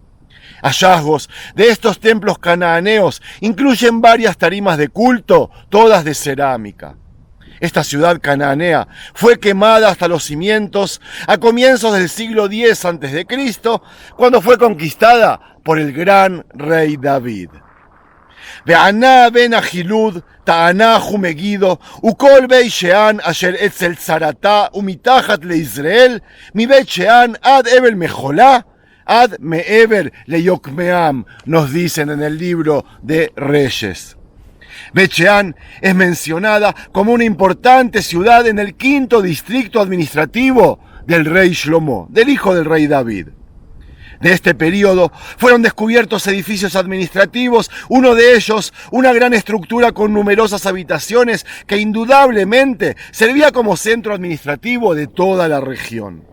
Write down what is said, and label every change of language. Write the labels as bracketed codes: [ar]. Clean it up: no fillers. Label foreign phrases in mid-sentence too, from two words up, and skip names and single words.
[es] Hallazgos de estos templos cananeos incluyen varias tarimas de culto, todas de cerámica. Esta ciudad cananea fue quemada hasta los cimientos a comienzos del siglo X a.C., cuando fue conquistada por el gran rey David. [he] וענה בן החילוד, תענך ומגידו, וכל בית שאן אשר אצל צרתה ומתחת ליזרעאל, מבית שאן עד אבל מחולה, עד מעבר ליקמעם, [es] nos dicen en el libro de Reyes. Bet Shean es mencionada como una importante ciudad en el 5º distrito administrativo del rey Shlomo, del hijo del rey David. De este periodo fueron descubiertos edificios administrativos, uno de ellos una gran estructura con numerosas habitaciones que indudablemente servía como centro administrativo de toda la región.